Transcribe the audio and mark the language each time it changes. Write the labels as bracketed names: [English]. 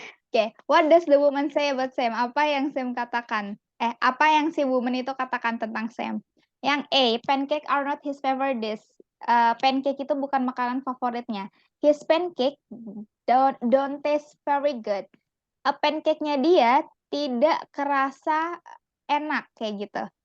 [English] Oke, what does the woman say about Sam? [Indonesian] Apa yang Sam katakan? Apa yang si woman itu katakan tentang Sam? Yang A, [English] pancake are not his favorite dish. [Indonesian] Pancake itu bukan makanan favoritnya. [English] His pancake don't taste very good. [Indonesian] Pancake-nya dia tidak kerasa enak kayak gitu.